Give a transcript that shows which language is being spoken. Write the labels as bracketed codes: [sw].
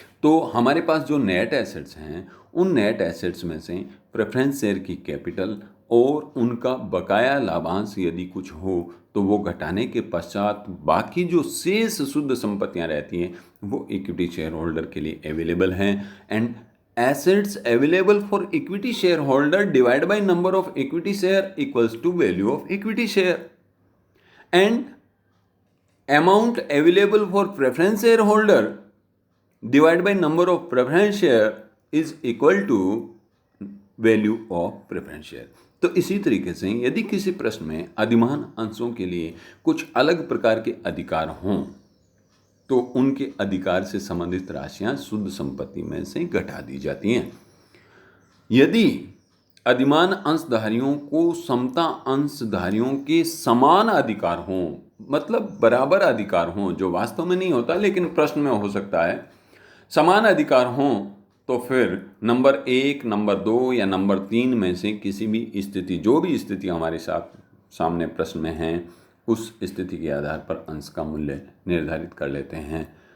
[hi] तो हमारे पास जो नेट एसेट्स हैं, उन नेट एसेट्स में से प्रेफरेंस शेयर की कैपिटल और उनका बकाया लाभांश यदि कुछ हो तो वो घटाने के पश्चात बाकी जो शेष शुद्ध संपत्तियां रहती हैं, वो इक्विटी शेयर होल्डर के लिए अवेलेबल हैं। [en] And assets available for equity shareholder divided by number of equity share equals to value of equity share, and amount available for preference shareholder divided by number of preference share is equal to value of preference share। [hi] तो इसी तरीके से यदि किसी प्रश्न में अधिमान अंशों के लिए कुछ अलग प्रकार के अधिकार हों तो उनके अधिकार से संबंधित राशियां शुद्ध संपत्ति में से घटा दी जाती हैं। यदि अधिमान अंशधारियों को समता अंशधारियों के समान अधिकार हों, मतलब बराबर अधिकार हों, जो वास्तव में नहीं होता लेकिन प्रश्न में हो सकता है, समान अधिकार हों, तो फिर नंबर 1, नंबर 2 या नंबर 3 में से किसी भी स्थिति, जो भी स्थिति हमारे सामने प्रश्न में है, उस स्थिति के आधार पर अंश का मूल्य निर्धारित कर लेते हैं।